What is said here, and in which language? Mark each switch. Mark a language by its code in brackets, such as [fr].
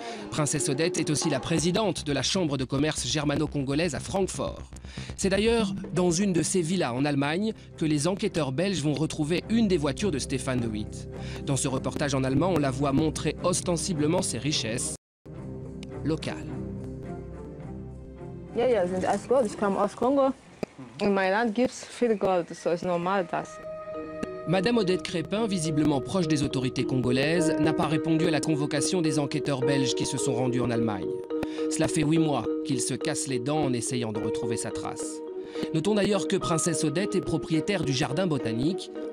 [fr] Princesse Odette est aussi la présidente de la chambre de commerce germano-congolaise à Francfort. C'est d'ailleurs dans une de ces villas en Allemagne que les enquêteurs belges vont retrouver une des voitures de Stéphane De Witt. Dans ce reportage en allemand, on la voit montrer ostensiblement ses richesses locales. [de] Ja, ja, sind alles Gold. Ich komme aus Kongo. In meinem Land gibt es viel Gold, so ist normal das. [fr] Madame Odette Crépin, visiblement proche des autorités congolaises, n'a pas répondu à la convocation des enquêteurs belges qui se sont rendus en Allemagne. Cela fait 8 mois qu'il se casse les dents en essayant de retrouver sa trace. Notons d'ailleurs que Princesse Odette est propriétaire du jardin botanique.